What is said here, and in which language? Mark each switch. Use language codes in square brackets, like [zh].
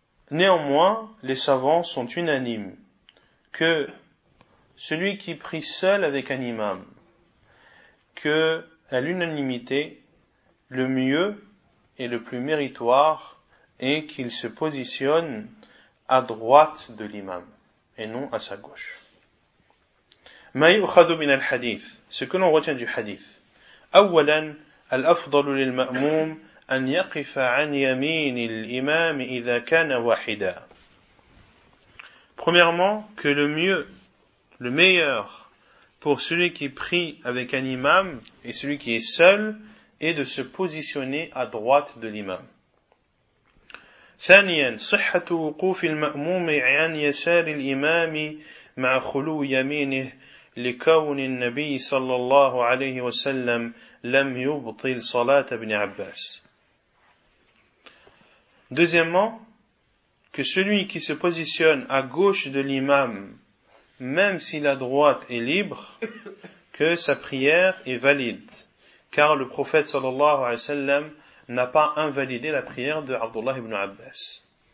[fr] Néanmoins, les savants sont unanimes que celui qui prie seul avec un imam, que à l'unanimité, le mieux et le plus méritoire est qu'il se positionne à droite de l'imam et non à sa gauche. [ar] Ma yukhadu min al-hadith, [fr] ce que l'on retient du hadith. [ar] Awalan, الأفضل للمأموم أن يقف عن يمين الإمام إذا كان واحدا. [fr] Premièrement, que le mieux, le meilleur pour celui qui prie avec un imam et celui qui est seul est de se positionner à droite de l'imam. [ar] ثانيا, صحة وقوف المأموم عن يسار الإمام مع خلو يمينه لكون النبي صلى الله عليه وسلم لم يبطل صلاة ابن عباس. [fr] Deuxièmement, que celui qui se positionne à gauche de l'imam, même si la droite est libre, que sa prière est valide, car le prophète sallallahu alayhi wa sallam n'a pas invalidé la prière de Abdullah ibn Abbas.